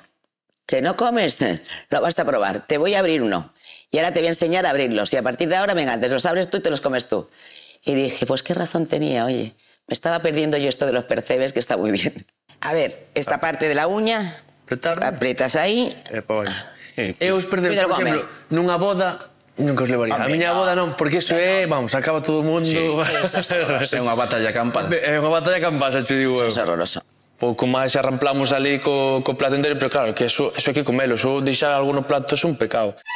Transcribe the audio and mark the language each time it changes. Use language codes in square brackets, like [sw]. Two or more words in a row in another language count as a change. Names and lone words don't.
[es] ¿Que no comes? Lo vas a probar. Te voy a abrir uno. Y ahora te voy a enseñar a abrirlos. Y a partir de ahora, venga, antes los abres tú y te los comes tú. Y dije, pues qué razón tenía, oye. Me estaba perdiendo yo esto de los percebes, que está muy bien. A ver, esta parte de la uña, aprietas ahí. [gl] Eu os percebes, por exemplo, nunha boda, nunca os levaría. A miña boda non, porque iso é, vamos, acaba todo o mundo. É unha batalla campal. É unha batalla campal, xa te digo eu. Eso é horroroso. Pouco máis arramplamos ali co plato entero, pero claro, que eso hai que comelo. Eso deixar algo no plato é un pecado.